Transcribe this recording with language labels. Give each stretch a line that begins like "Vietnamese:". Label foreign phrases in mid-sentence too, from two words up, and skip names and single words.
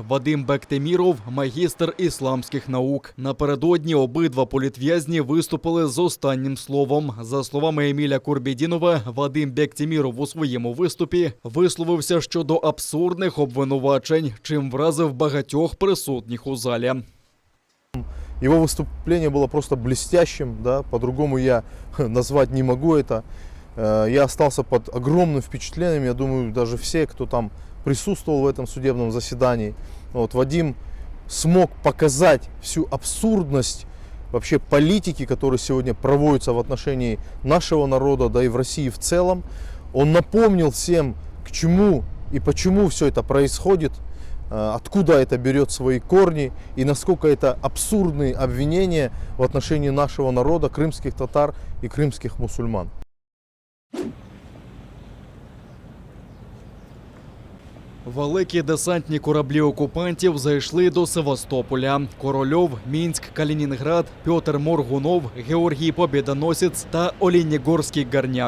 Ukrainian: Вадим Бектеміров – магістр ісламських наук. Напередодні обидва політв'язні виступили з останнім словом. За словами Еміля Курбєдінова, Вадим Бектеміров у своєму виступі висловився щодо абсурдних обвинувачень, чим вразив багатьох присутніх у залі.
Russian: Его выступление было просто блестящим, да, по-другому я назвать не могу это. Я остался под огромным впечатлением, я думаю, даже все, кто там присутствовал в этом судебном заседании. Вот, Вадим смог показать всю абсурдность вообще политики, которая сегодня проводится в отношении нашего народа, да и в России в целом. Он напомнил всем, к чему и почему все это происходит, откуда это берет свои корни и насколько это абсурдные обвинения в отношении нашего народа, крымских татар и крымских мусульман.
Ukrainian: Великі десантні кораблі окупантів зайшли до Севастополя. Корольов, Мінськ, Калінінград, Пьотр Моргунов, Георгій Побєдоносець та Олійнігорський Горняк.